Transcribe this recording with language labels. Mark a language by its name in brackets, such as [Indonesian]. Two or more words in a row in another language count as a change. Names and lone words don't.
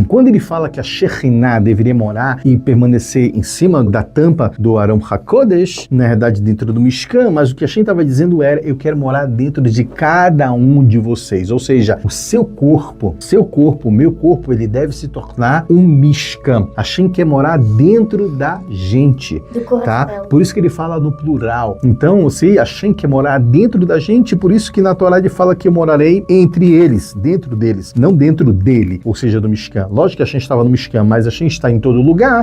[Portuguese] Quando ele fala que a Shekhinah deveria morar e permanecer em cima da tampa do [Hebrew] ארון הקודש, [Portuguese] na verdade dentro do Mishkan, mas o que Hashem estava dizendo era, eu quero morar dentro de cada um de vocês, ou seja, o seu corpo, o meu corpo, ele deve se tornar um Mishkan. Hashem quer morar dentro da gente, Do coração. tá? Por isso que ele fala no plural. Então, se Hashem quer morar dentro da gente, por isso que na Torá ele fala que eu morarei entre eles, dentro deles, não dentro dele, ou seja, do Mishkan. Lógico que Hashem estava no Mishkan, mas Hashem está em todo lugar.